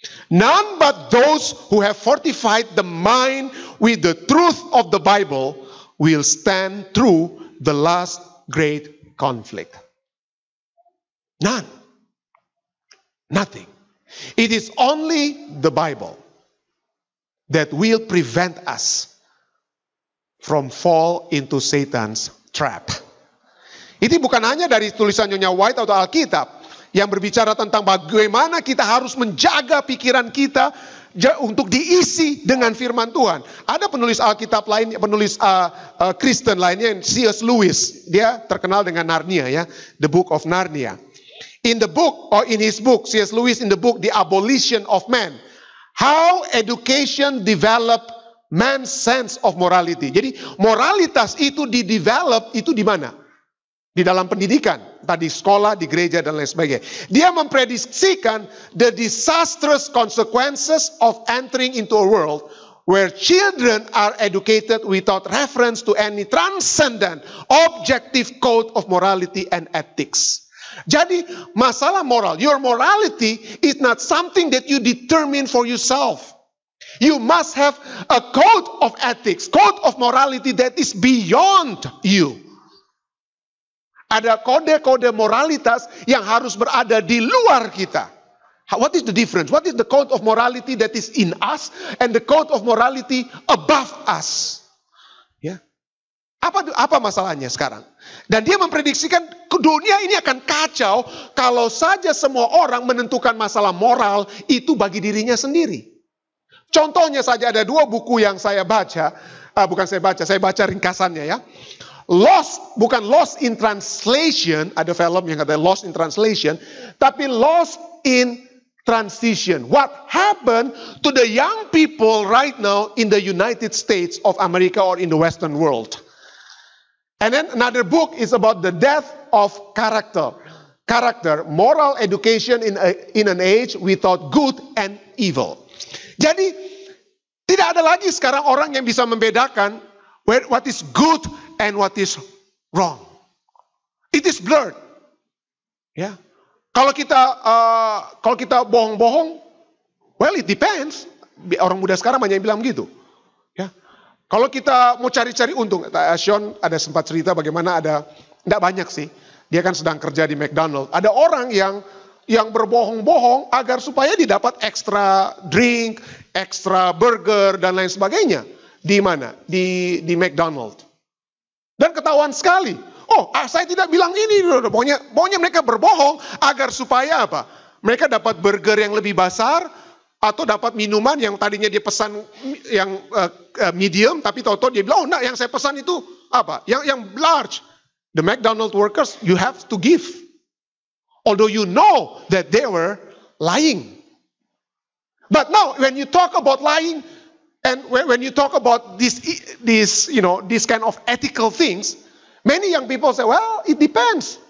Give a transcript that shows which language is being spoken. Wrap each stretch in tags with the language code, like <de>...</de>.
<en>None but those who have fortified the mind with the truth of the Bible will stand through the last great conflict. None. Nothing. It is only the Bible that will prevent us from fall into Satan's trap.</en> <id>Itu bukan hanya dari tulisan Nyonya White atau Alkitab yang berbicara tentang bagaimana kita harus menjaga pikiran kita untuk diisi dengan firman Tuhan. Ada penulis Alkitab lain, penulis Kristen lainnya, C.S. Lewis. Dia terkenal dengan Narnia ya, The Book of Narnia.</id> <en>In his book, C.S. Lewis in the book The Abolition of Man, how education develop man's sense of morality.</en> <id>Jadi moralitas itu di-develop itu di mana? Di dalam pendidikan, tadi sekolah, di gereja, dan lain sebagainya. Dia memprediksikan</id> <en>the disastrous consequences of entering into a world where children are educated without reference to any transcendent, objective code of morality and ethics.</en> <id>Jadi masalah moral,</id> <en>your morality is not something that you determine for yourself. You must have a code of ethics, code of morality that is beyond you.</en> <id>Ada kode-kode moralitas yang harus berada di luar kita.</id> <en>What is the difference? What is the code of morality that is in us and the code of morality above us?</en> <id>Ya. Apa masalahnya sekarang? Dan dia memprediksikan dunia ini akan kacau kalau saja semua orang menentukan masalah moral itu bagi dirinya sendiri. Contohnya saja ada 2 buku yang saya baca. Saya baca ringkasannya ya. Bukan Lost in Translation, ada film yang kata Lost in Translation, tapi Lost in Transition.</id> <en>What happened to the young people right now in the United States of America or in the Western world? And then another book is about the death of character. Moral education in an age without good and evil.</en> <id>Jadi, tidak ada lagi sekarang orang yang bisa membedakan</id> <en>what is good and what is wrong. It is blurred.</en> <id>Ya. Kalau kita bohong-bohong,</id> <en>well it depends.</en> <id>Orang muda sekarang banyak yang bilang begitu. Ya. Kalau kita mau cari-cari untung, Sean ada sempat cerita bagaimana tidak banyak sih. Dia kan sedang kerja di McDonald. Ada orang yang berbohong-bohong agar supaya didapat extra drink, extra burger dan lain sebagainya. Di mana? Di McDonald. Dan ketahuan sekali. Saya tidak bilang ini. Pokoknya mereka berbohong agar supaya apa? Mereka dapat burger yang lebih besar atau dapat minuman yang tadinya dia pesan yang medium, tapi tahu-tahu dia bilang, enggak, yang saya pesan itu apa? Yang large.</id> <en>The McDonald's workers, you have to give. Although you know that they were lying. But now, when you talk about lying, and when you talk about this kind of ethical things, many young people say, well, it depends.</en>